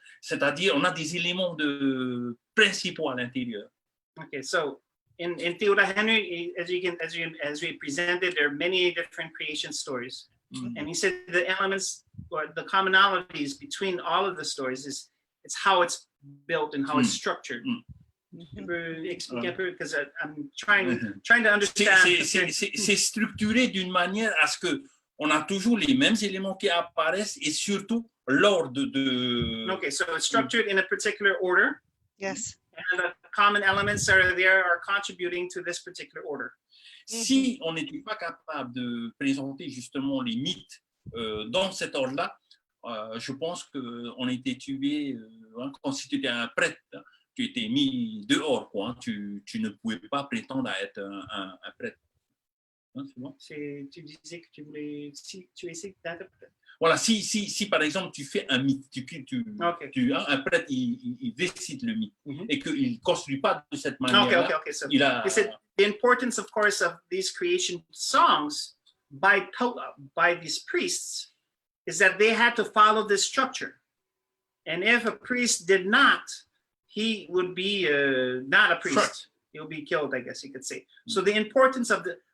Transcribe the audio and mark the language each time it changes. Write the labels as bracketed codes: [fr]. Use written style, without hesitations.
[fr] C'est-à-dire, on a des éléments principaux à l'intérieur. [en] Okay, so in Teurahendi, as we presented, there are many different creation stories. And he said the elements or the commonalities between all of the stories it's how it's built and how it's structured. [fr] Tu peux expliquer un peu, [en] because I'm trying to understand. [fr] C'est structuré d'une manière à ce que on a toujours les mêmes éléments qui apparaissent et surtout l'ordre de. [en] Okay, so it's structured in a particular order. Yes. And the common elements are contributing to this particular order. [fr] Si on n'était pas capable de présenter justement les mythes dans cet ordre-là, je pense qu'on était tué, quand si tu étais un prêtre, tu étais mis dehors, quoi, hein, tu ne pouvais pas prétendre à être un prêtre. Hein, c'est bon? Tu disais que tu voulais, si tu essaies d'interpréter. Voilà, si par exemple tu fais un mythe, un prêtre il décide le mythe et qu'il ne construit pas de cette manière-là. [en] Okay. So the importance, of course, of these creation songs by these priests is that they had to follow this structure. And if a priest did not, he would be not a priest. Sure. He'll be killed, I guess you could say. So the importance of